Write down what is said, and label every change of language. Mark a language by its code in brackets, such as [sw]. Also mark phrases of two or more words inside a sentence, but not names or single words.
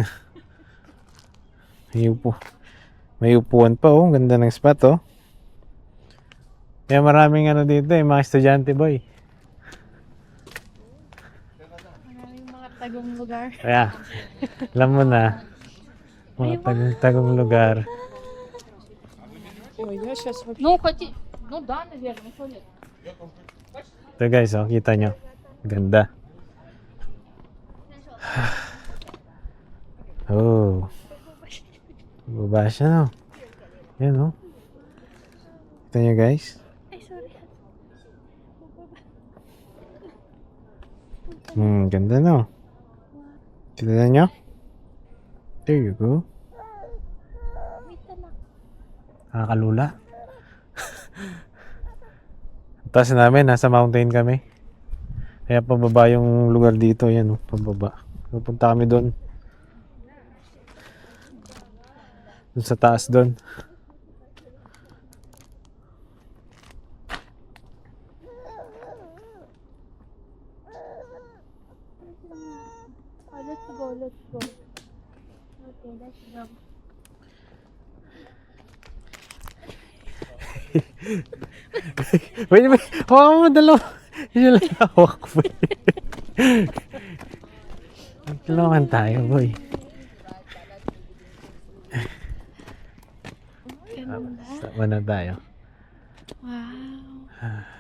[tl] May upuan pa, oh. Ganda ng spot, oh. Kaya maraming dito, mga estudyante, boy. Maraming mga tagong lugar. Kaya, alam mo na. Mga tagong lugar. [ru] Ну, хоть... Ну да, наверное, что нет. [tl] Ito guys, oh, kita nyo. Ganda. Oh. Baba siya, no? Yan, oh. Kita nyo guys. Ay, sorry. Ganda, no? Kita nyo? [en] There you go. [tl] Wait na. Nakakalula. Taas namin, nasa mountain kami. Kaya pababa yung lugar dito, yan, pababa. Pupunta kami doon. Doon sa taas doon. [en] Let's go. Okay, let's go. [tl] Wait, hawak mo dalawa. Yun lang hawak ko. Tulungan tayo, boy. Ganda. Sama na tayo. Wow.